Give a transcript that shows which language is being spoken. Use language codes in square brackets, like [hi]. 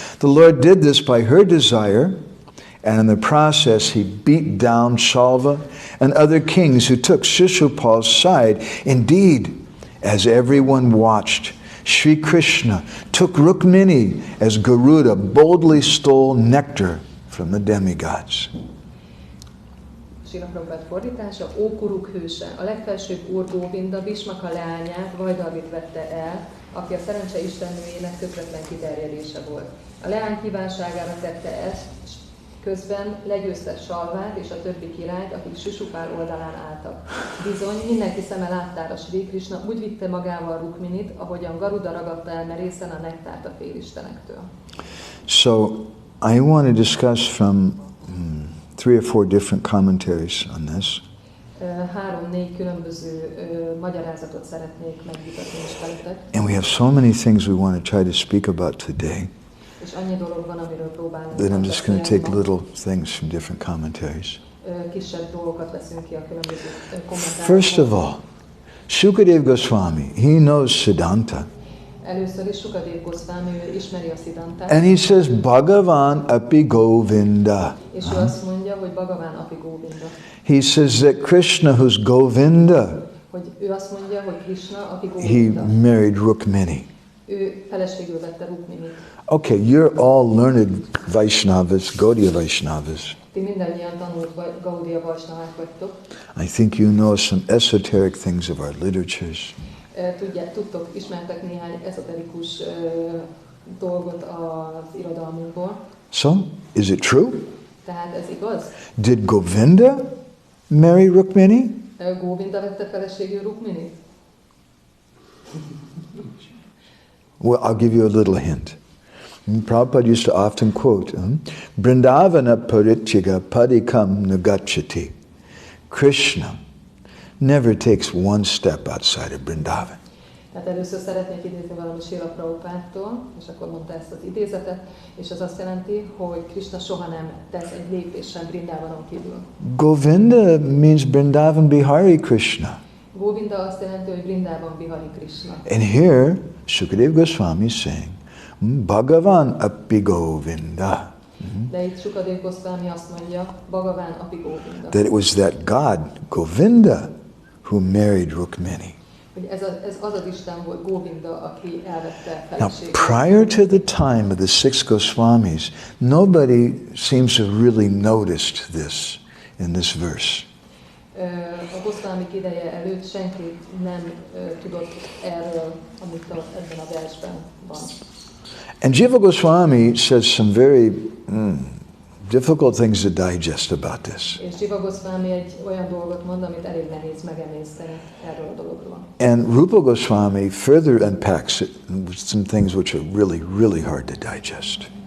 [en] The Lord did this by her desire, and in the process he beat down Shalva and other kings who took Shishupal's side. Indeed, as everyone watched, Sri Krishna took Rukmini as Garuda boldly stole nectar from the demigods. [hu] Srila Prabhupád fordítása, Ó Kuruk hőse, a legfelsőbb úr Govinda Bhishmaka leányát, Vaidarbhit vette el, aki a szerencse istennőjének tökretlen kiterjedése volt. A leány kívánságára tette ezt, és közben legyőzte Salvát és a többi királyt, akik Sisupál oldalán álltak. Bizony, mindenki szeme láttára Sri Krishna úgy vitte magával Rukminit, ahogyan Garuda ragadta el merészen a nektárt a félistenektől. [en] So, I want to discuss from 3 or 4 different commentaries on this. [hu] 3-4 különböző magyarázatot szeretnék megvitatni is veletek. [en] And we have so many things we want to try to speak about today. [hu] És annyi dolog van, amiről próbálunk. [en] Then I'm just going to take little things from different commentaries. [hu] Kisebb dolgokat veszünk ki a különböző kommentáriumokból. [en] First of all, Shukadev Goswami, he knows Siddhanta. [hu] Először is Shukadev Goswami, ő ismeri a Siddhantát. [en] And he says, Bhagavan api Govinda. [hu] És ő azt mondja, hogy Bhagavan api Govinda. [en] He says that Krishna, who's Govinda, [hu] hogy ő azt mondja, hogy Krishna, aki Govinda. [en] He married Rukmini. [hu] Ő feleségül vette Rukminit. [en] Okay, you're all learned Vaishnavas, Gaudiya Vaishnavas. [hu] Ti mindannyian tanult Gaudiya Vaishnavák vagytok. [en] I think you know some esoteric things of our literatures. [hu] Tudtok, ismertek néhány ezoterikus dolgot az irodalmunkból. [en] So, is it true? [hu] Tehát ez igaz? [en] Did Govinda marry Rukmini? [hu] Govinda vette feleségül Rukminit? [en] Well, I'll give you a little hint. Prabhupada used to often quote, [sa] Vrindavana parichiga padikam nagachati. [en] Krishna never takes one step outside of Vrindavan. [hu] Tehát először szeretnék idézni valami Srila Prabhupádtól, és akkor mondta ezt az idézetet, és az azt jelenti, hogy Krishna soha nem tesz egy lépést sem Vrindavanon kívül. [en] Govinda means Vrindavan Bihari Krishna. [hu] Govinda azt jelenti, hogy Vrindavan Bihari Krishna. [en] And here, Shukadev Goswami is saying, Bhagavan api Govinda. [hu] De itt Shukadev Goswami azt mondja, Bhagavan api Govinda. [en] That it was that God, Govinda, who married Rukmini. [hu] Hogy ez az Isten volt, Govinda, aki elvette [en] Now, [hu] feleségét. [en] prior to the time of the Six Goswamis, nobody seems to have really noticed this in this verse. [hu] A Goswamik ideje előtt senki nem tudott erről, amit ebben a versben van. [en] And Jiva Goswami says some very difficult things to digest about this. [hu] És Jiva Goswami egy olyan dolgot mond, amit elég nehéz megemészteni erről a dologról. [en] And Rupa Goswami further unpacks it with some things which are really, really hard to digest.